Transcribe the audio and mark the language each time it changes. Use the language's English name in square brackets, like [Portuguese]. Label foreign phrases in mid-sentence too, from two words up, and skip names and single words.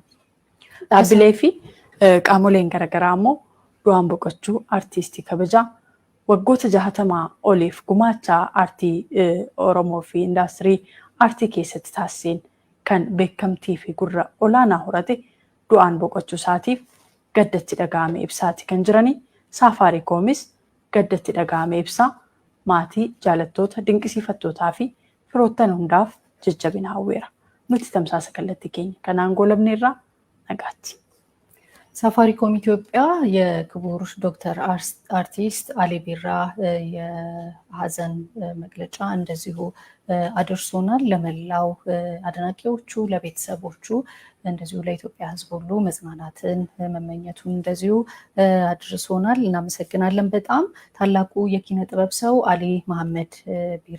[Oromo] Dhaabbilee fi qaamoleen garaagaraa ammoo du'aan boqochuu aartiistii kabajaa waggoota 60 oliif gumaacha aartii Oromoo fi indaastirii aartii keessatti taasiseen kan beekamtii fi gurra olaanaa horate du'aan boqochuu isaatiif gaddatti dhaga'ame ibsaati kan jiranii. Saafaarikoomis gaddatti dhaga'ame ibsaa maatii jaalattoota dinqisiifattootaa fi firoottan hundaaf jajjabina hawweera. Nuti tamsaasa kallattii keenya kanaan goolabneerraa nagaatti. [Amharic] ሳፋሪኮም ኢትዮጵያ የክቡር ዶክተር አርቲስት አሊ ቢራ የሀዘን መግለጫ እንደዚሁ አድርሶናል። ለመላው አድናቂዎቹ፣ ለቤተሰቦቹ እንደዚሁ ለኢትዮጵያ ሕዝብ ሁሉ መጽናናትን መመኘቱን እንደዚሁ አድርሶናል። እናመሰግናለን። በጣም ታላቁ የኪነ ጥበብ ሰው አሊ መሐመድ ቢራ